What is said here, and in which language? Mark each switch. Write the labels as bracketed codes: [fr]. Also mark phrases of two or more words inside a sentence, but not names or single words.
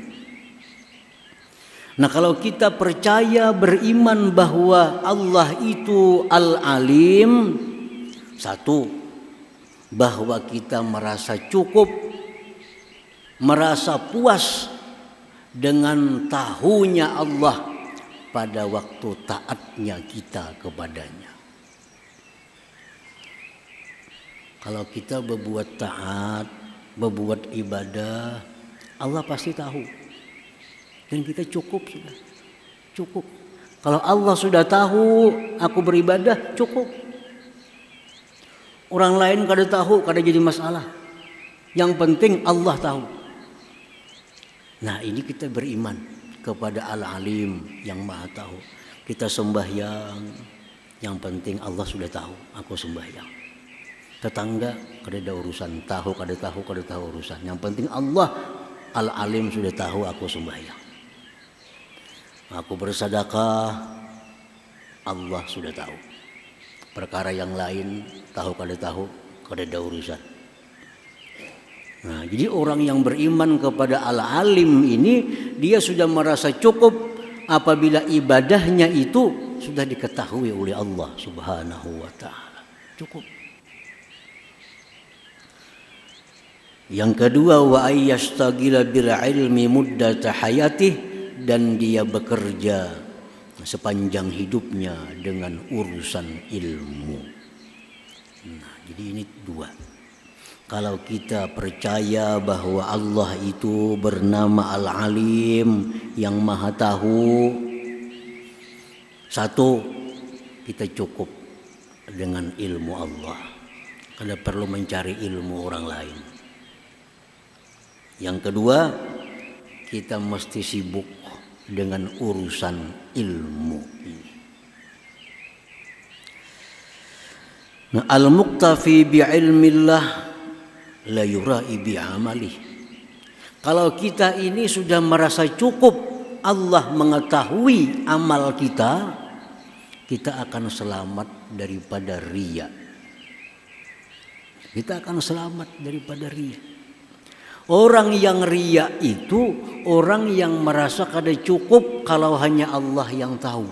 [id] Nah, kalau kita percaya, beriman bahwa Allah itu Al-Alim, satu, bahwa kita merasa cukup, merasa puas dengan tahunya Allah pada waktu taatnya kita kepadanya. Kalau kita berbuat taat, berbuat ibadah, Allah pasti tahu. Dan kita cukup sudah. Cukup. Kalau Allah sudah tahu aku beribadah, cukup. Orang lain kada tahu, kada jadi masalah. Yang penting Allah tahu. Nah, ini kita beriman kepada Al-Alim yang Maha tahu. Kita sembahyang, yang penting Allah sudah tahu aku sembahyang. Tetangga kada ada urusan, tahu kada tahu urusan. Yang penting Allah Al-Alim sudah tahu aku sembahyang. Aku bersedekah, Allah sudah tahu. Perkara yang lain tahu kada ada urusan. Nah, jadi orang yang beriman kepada Al-Alim ini, dia sudah merasa cukup apabila ibadahnya itu sudah diketahui oleh Allah [ar] سبحانه وتعالى. [id] Cukup. Yang kedua, [ar] وأن يشتغل بالعلم مدة حياته, [id] dan dia bekerja sepanjang hidupnya dengan urusan ilmu. Nah, jadi ini dua. Kalau kita percaya bahwa Allah itu bernama Al-Alim, yang Maha Tahu, satu, kita cukup dengan ilmu Allah. Tidak perlu mencari ilmu orang lain. Yang kedua, kita mesti sibuk dengan urusan ilmu ini. Nah, [ar] المكتفي بعلم الله لا يرائي بعمله. [id] Kalau kita ini sudah merasa cukup Allah mengetahui amal kita, kita akan selamat daripada riya. Kita akan selamat daripada riya. Orang yang riya itu orang yang merasa kada cukup kalau hanya Allah yang tahu.